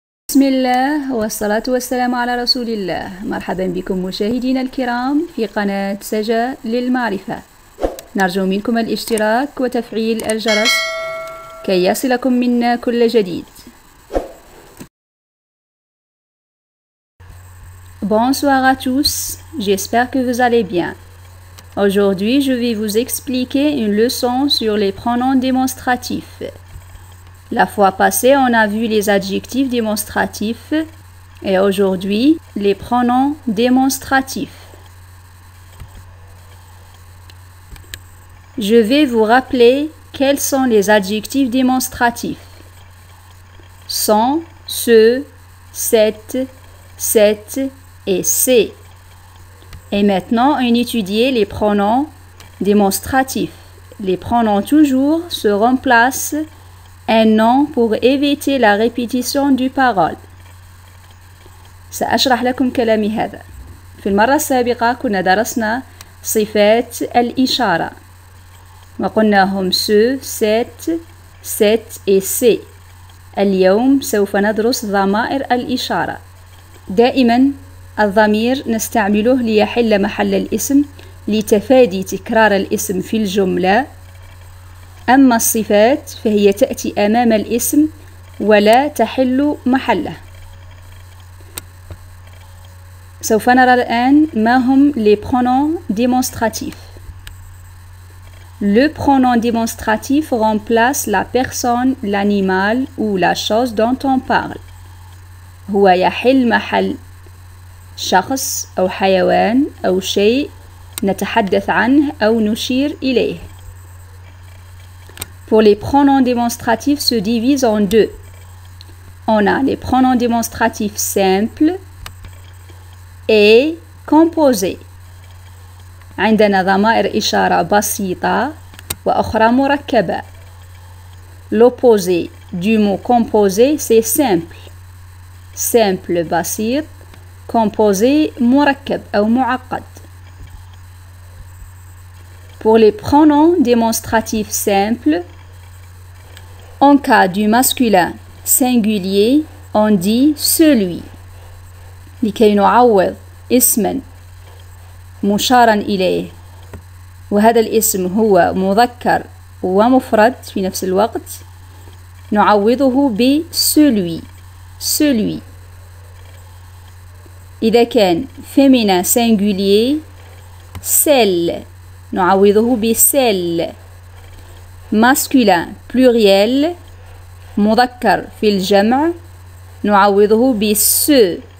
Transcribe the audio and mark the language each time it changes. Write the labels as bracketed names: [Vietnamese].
[Arabic] بسم الله والصلاة والسلام على رسول الله. مرحبا بكم مشاهدينا الكرام في قناة سجا للمعرفة. نرجو منكم الاشتراك وتفعيل الجرس كي يصلكم منا كل جديد. [French] Bonsoir à tous, j'espère que vous allez bien. Aujourd'hui, je vais vous expliquer une leçon sur les pronoms démonstratifs. La fois passée, on a vu les adjectifs démonstratifs et aujourd'hui, les pronoms démonstratifs. Je vais vous rappeler quels sont les adjectifs démonstratifs. Sont, ce, cette, cette et c'est. Et maintenant, on étudie les pronoms démonstratifs. Les pronoms toujours se remplacent un nom pour éviter la répétition du parole. [Arabic] سأشرح لكم كلامي هذا. في المرة السابقة كنا درسنا صفات الإشارة وقلناهم ce, cette et c'est. اليوم سوف ندرس ضمائر الإشارة. دائما الضمير نستعمله ليحل محل الاسم لتفادي تكرار الاسم في الجملة. أما الصفات فهي تأتي أمام الاسم ولا تحل محله. سوف نرى الآن ما هم [French] les pronoms démonstratifs. Le pronom démonstratif remplace la personne, l'animal ou la chose dont on parle. [Arabic] هو يحل محل شخص أو حيوان أو شيء نتحدث عنه أو نشير إليه. [French] Pour les pronoms démonstratifs se divisent en deux. On a les pronoms démonstratifs simples et composés. [Arabic] عندنا ضمائر إشارة بسيطة وأخرى مركبة. [French] L'opposé du mot composé c'est simple. Simple بسيط. Composé مركب أو معقد. Pour les pronoms démonstratifs simples, en cas du masculin singulier, on dit celui. [Arabic] لكي نعوض اسما مشارا إليه وهذا الاسم هو مذكر ومفرد في نفس الوقت نعوضه ب celui. [French] Celui. [Arabic] إذا كان féminin singulier, celle. نعوضه ب celle. [French] masculin pluriel [Arabic] مذكر في الجمع نعوضه ب ce.